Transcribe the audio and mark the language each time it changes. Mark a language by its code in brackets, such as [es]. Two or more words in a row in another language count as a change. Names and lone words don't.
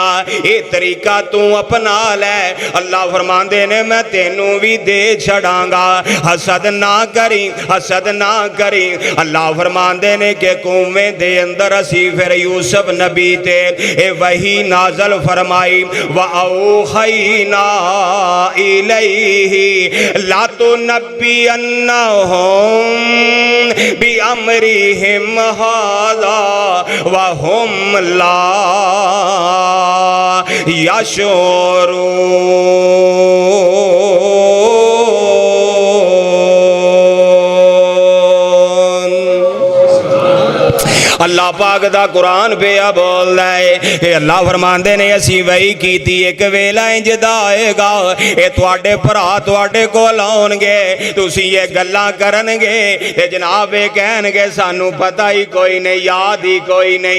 [pa] یہ طریقہ تو اپنا لے، اللہ فرماندے نے میں تینوں بھی دے چھڈاں گا. حسد نہ کریں، حسد نہ کریں. اللہ فرماندے نے کہ کھوہ دے اندر اسی फिर यूसुफ नबी ते ए वही नाजल फरमाई [ar] وأوحينا إليه لتنبئنهم بأمرهم هذا وهم لا [pa] اللہ پاک دا قرآن پیا بولدا ہے. اللہ فرماندے نے اسی وحی کیتی ایک ویلا اینج دا آئے گا یہ تہاڈے بھرا تہاڈے کول آؤن گے تسی یہ گلاں کرن گے تے جناب یہ کہن گے سانوں پتہ ہی کوئی نہیں یاد ہی کوئی نہیں.